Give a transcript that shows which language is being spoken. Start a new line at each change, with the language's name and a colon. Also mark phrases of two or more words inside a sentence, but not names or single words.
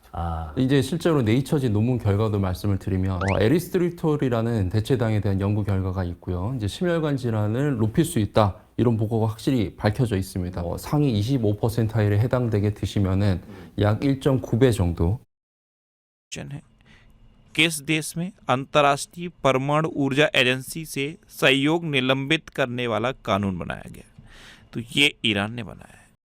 Korean: 아. 이제 실제로 네이처지 논문 결과도 말씀을 드리면 에리스트리톨이라는 대체당에 대한 연구 결과가 있고요. 이제 심혈관 질환을 높일 수 있다. 이런 보고가 확실히 밝혀져 있습니다. 상위 25%에 해당되게 드시면은 약 1.9배 정도.
Hindi: है किस देश में अंतर्राष्ट्रीय परमाणु ऊर्जा एजेंसी से सहयोग निलंबित करने वाला कानून बनाया गया? तो ये ईरान ने बनाया है।